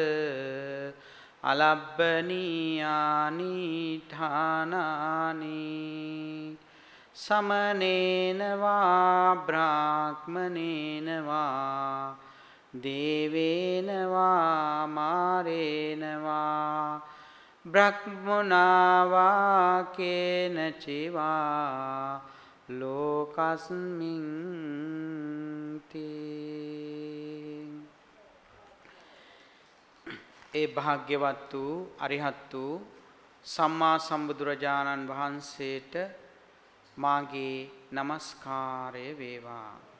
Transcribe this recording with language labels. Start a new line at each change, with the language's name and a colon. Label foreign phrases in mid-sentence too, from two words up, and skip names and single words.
Pali: අලබ්බනීයානි ඨානානි සමනේන වා බ්‍රාහ්මනේන වා දේවේන වා මාරේන වා බ්‍රහ්මනා වා කේන චිවා ලෝකස්මින් තී.
Sinhala: ඒ භාග්‍යවත් වූ අරිහත් වූ සම්මා සම්බුදුරජාණන් වහන්සේට මාගේ නමස්කාරය වේවා.